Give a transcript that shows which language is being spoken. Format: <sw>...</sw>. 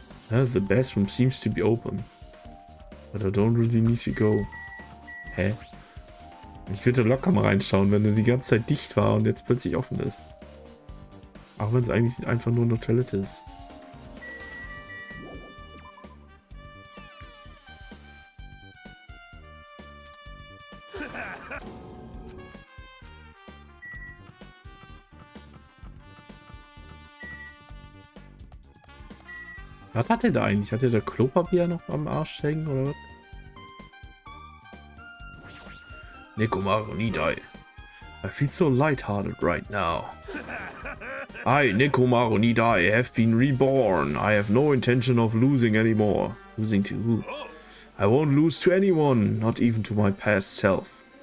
<en>The bathroom seems to be open. But I don't really need to go. Hä?</en> <de>Ich würde locker mal reinschauen, wenn er die ganze Zeit dicht war und jetzt plötzlich offen ist. Auch wenn es eigentlich einfach nur eine Toilette ist. Was hat er da eigentlich? Hat er da Klopapier noch am Arsch hängen oder was?</de> <en>Nekomaru Nidai. I feel so lighthearted right now. I, Nekomaru Nidai, have been reborn. I have no intention of losing anymore. Losing to who? I won't lose to anyone, not even to my past self.</en>